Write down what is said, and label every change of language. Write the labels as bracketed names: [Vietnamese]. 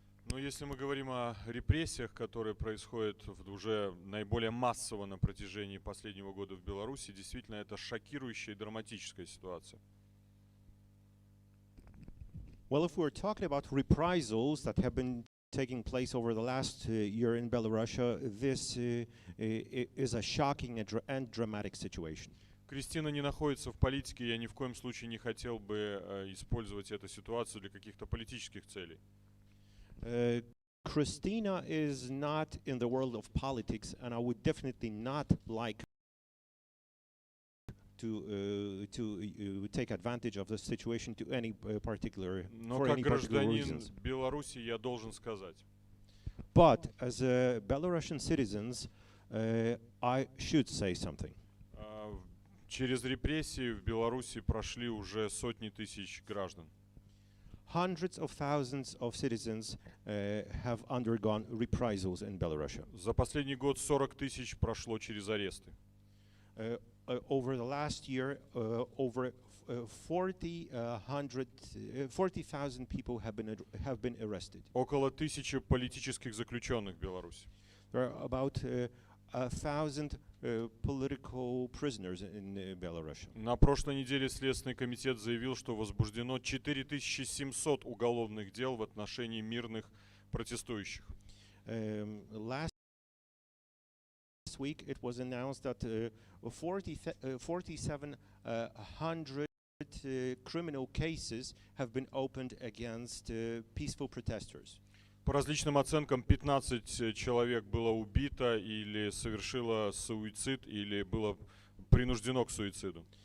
[Russian] Но если мы говорим о репрессиях, которые происходят уже наиболее массово на протяжении последнего года в Беларуси, действительно это шокирующая и драматическая ситуация. [English] Well, if we're talking about reprisals that have been taking place over the last year in Belarus, this is a shocking and dramatic situation. [Russian] Кристина не находится в политике, я ни в коем случае не хотел бы использовать эту ситуацию для каких-то политических целей. [English] Kryscina is not in the world of politics, and I would definitely not like to take advantage of the situation to any particular [Russian] Но [English] for [Russian] как [English] any particular [Russian] гражданин [English] reasons. [Russian] Беларуси я должен сказать, [English] But as a Belarusian citizens, I should say something. [Russian] через репрессии в Беларуси прошли уже сотни тысяч граждан. [English] Hundreds of thousands of citizens have undergone reprisals in Belarus. [Russian] За последний год 40 тысяч прошло через аресты. [English] Over the last year, over 40,000 people have been arrested. [Russian] Около 1000 политических заключенных в Беларуси. [English] There are about 1,000 political prisoners in Belarus. [Russian] На прошлой неделе Следственный комитет заявил, что возбуждено 4700 уголовных дел в отношении мирных протестующих. [English] Last week it was announced that 4,700 criminal cases have been opened against peaceful protesters. [Russian] По различным оценкам 15 человек было убито или совершило суицид, или было принуждено к суициду.